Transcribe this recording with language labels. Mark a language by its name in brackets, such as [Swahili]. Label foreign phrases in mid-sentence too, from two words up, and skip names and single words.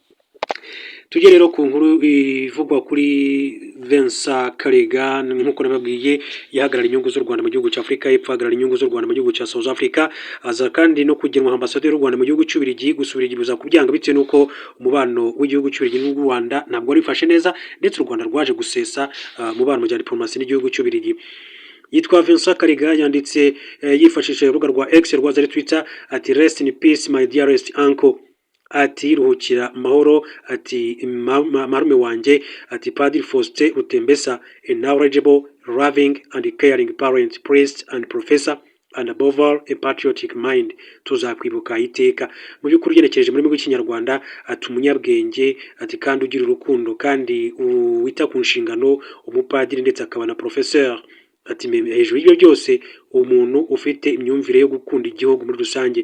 [Kinyarwanda] Tujye rero ku nkuru ivugwa kuri Vincent Karega nk'uko nababwiye yahagarara inyungu z'u Rwanda mu gihugu cya Afurika y'Epfo, ahagarara inyungu z'u Rwanda mu gihugu cya South Africa, aza kandi no kugenwa ambasaderi w'u Rwanda mu gihugu cy'Ububiligi. Gusubira igibuza kubyanga bitewe n'uko umubano w'igihugu cy'Ububiligi n'u Rwanda ntabwo rifashe neza ndetse u Rwanda rwaje gusesa umubano mu bya diplomasi n'igihugu cy'Ububiligi. Yitwa Vincent Karega yanditse yifashishije urubuga rwa X rwa Twitter ati [English] rest in peace my dearest uncle, [Kinyarwanda] ati ruhukira mahoro, ati marume wanjye, ati Padiri Faustin Rutembesa, [English] a knowledgeable, loving and caring parent, priest and professor, and above all a patriotic mind. [Kinyarwanda] Tuzakwibuka iteka. Mu by'ukuri ugenekereje muri rw'ikinyarwanda ati umunyabwenge, ati kandi ugira urukundo kandi wita ku nshingano, umupadiri ndetse akaba na professeur. Ati hejuru y'ibyo byose umuntu ufite imyumvire yo gukunda igihugu muri rusange.